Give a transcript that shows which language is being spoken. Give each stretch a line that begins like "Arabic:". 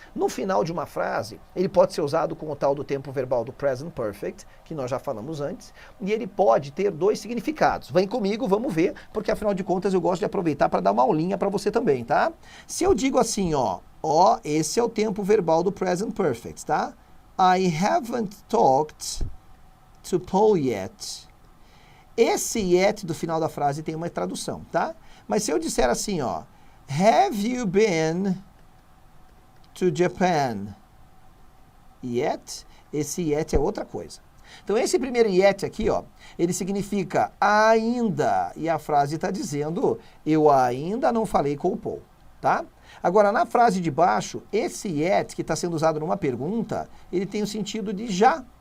Portuguese: No final de uma frase, ele pode ser usado com o tal do tempo verbal do present perfect, que nós já falamos antes, e ele pode ter dois significados. Vem comigo, vamos ver, porque afinal de contas eu gosto de aproveitar para dar uma aulinha para você também, tá? Se eu digo assim, ó, esse é o tempo verbal do present perfect, tá?
English: I haven't talked to Paul yet.
Portuguese: esse yet do final da frase tem uma tradução, tá? Mas se eu disser assim, ó,
English: have you been to Japan yet?
Portuguese: Esse yet é outra coisa. Então esse primeiro yet aqui, ó, ele significa ainda, e a frase está dizendo, eu ainda não falei com o Paul, tá? Agora, na frase de baixo, esse yet, que está sendo usado numa pergunta, ele tem o sentido de já.